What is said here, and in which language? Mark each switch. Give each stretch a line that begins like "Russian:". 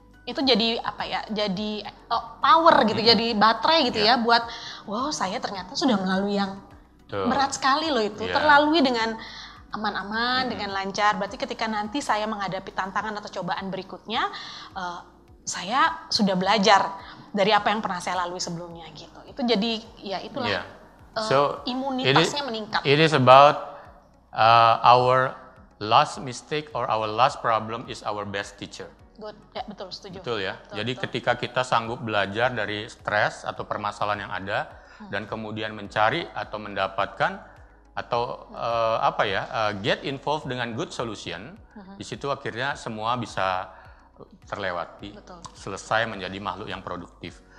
Indonesian: Itu jadi jadi power gitu, jadi baterai gitu ya buat wow, saya ternyata sudah melalui yang berat sekali loh itu, terlalui dengan aman-aman, dengan lancar. Berarti ketika nanti saya menghadapi tantangan atau cobaan berikutnya, saya sudah belajar dari apa yang pernah saya lalui sebelumnya gitu. Itu jadi ya itulah imunitasnya meningkat.
English: It is about our last mistake or our last problem is our best teacher.
Indonesian: Good. Ya, betul, setuju. Betul ya. Jadi ketika kita sanggup belajar dari stres atau permasalahan yang ada dan kemudian mencari atau mendapatkan atau
English: get involved
Indonesian: dengan
English: good solution,
Indonesian: di situ akhirnya semua bisa terlewati, selesai menjadi makhluk yang produktif.